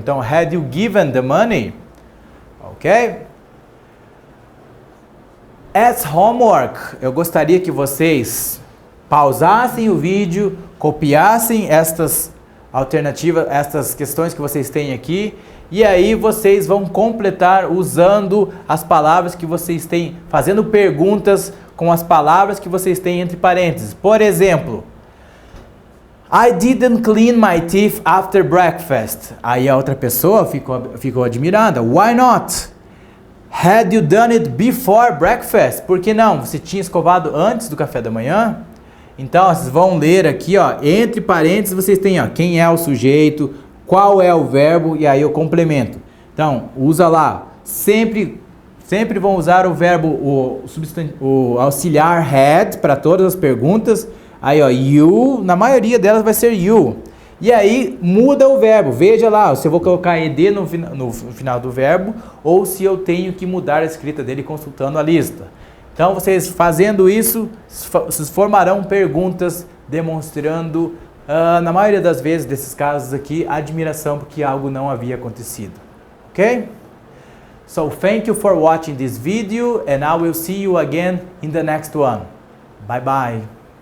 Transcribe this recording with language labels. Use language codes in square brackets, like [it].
[pt] Então, [en] had you given the money? Ok? [pt] As homework, eu gostaria que vocês pausassem o vídeo, copiassem estas alternativas, estas questões que vocês têm aqui, e aí vocês vão completar usando as palavras que vocês têm, fazendo perguntas com as palavras que vocês têm entre parênteses. Por exemplo, [en] I didn't clean my teeth after breakfast. [pt] Aí a outra pessoa ficou admirada. [en] Why not? Had you done it before breakfast? [pt] Por que não? Você tinha escovado antes do café da manhã? Então, vocês vão ler aqui, ó, entre parênteses, vocês têm, ó, quem é o sujeito, qual é o verbo, e aí eu complemento. Então, usa lá, sempre vão usar o verbo, o auxiliar had para todas as perguntas. Aí, ó, you, na maioria delas vai ser you. E aí, muda o verbo. Veja lá se eu vou colocar ed no final do verbo, ou se eu tenho que mudar a escrita dele consultando a lista. Então, vocês fazendo isso, vocês formarão perguntas demonstrando, na maioria das vezes, desses casos aqui, admiração porque algo não havia acontecido. Ok? [en] So, thank you for watching this video and I will see you again in the next one. Bye bye.